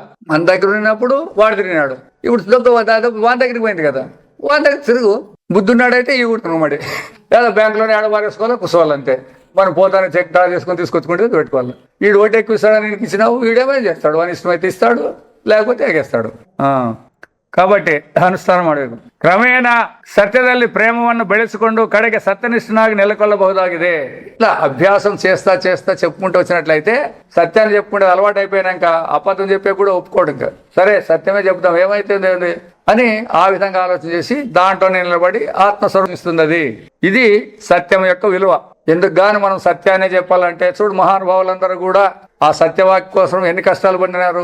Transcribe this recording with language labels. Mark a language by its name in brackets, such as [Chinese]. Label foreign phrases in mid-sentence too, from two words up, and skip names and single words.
[Telugu] మన దగ్గర ఉన్నప్పుడు వాడు తిరిగినాడు, ఇప్పుడు వాని దగ్గరికి పోయింది కదా, వాని దగ్గర తిరుగు. బుద్ధి ఉన్నాడైతే ఈ ఊరుకున్నాడు. లేదా బ్యాంకులోనే ఆడబారేసుకోవాలా, కూర్చోవాలంతే. మనం పోతానే చెక్ డ్రా చేసుకొని తీసుకొచ్చుకుంటే పెట్టుకోవాలి. వీడు ఓటు ఎక్కువ ఇస్తాడని నీకు ఇచ్చినావు, వీడేమైనా చేస్తాడు. వాని ఇష్టమైతే ఇస్తాడు, లేకపోతే ఎగేస్తాడు. [Kannada] కాబట్టి ಅನುಷ್ಠಾನ ಮಾಡಬೇಕು. ಕ್ರಮೇಣ ಸತ್ಯದಲ್ಲಿ ಪ್ರೇಮವನ್ನು ಬೆಳೆಸಿಕೊಂಡು ಕಡೆಗೆ ಸತ್ಯನಿಷ್ಠನಾಗಿ ನೆಲೆಕೊಳ್ಳಬಹುದಾಗಿದೆ. [Telugu] ఇట్లా అభ్యాసం చేస్తా చెప్పుకుంటూ వచ్చినట్లయితే సత్యాన్ని చెప్పుకుంటే అలవాటు అయిపోయినాక అబద్ధం చెప్పే కూడా ఒప్పుకోడు. ఇంకా సరే సత్యమే చెప్తాం, ఏమైతుంది అని ఆ విధంగా ఆలోచన చేసి దాంట్లో నిలబడి ఆత్మస్వరూపం ఇస్తుంది అది. ఇది సత్యం యొక్క విలువ. ఎందుకు గాని మనం సత్యాన్ని చెప్పాలంటే చూడు, మహానుభావులందరూ కూడా ఆ సత్యవాక్య కోసం ఎన్ని కష్టాలు పొందినారు.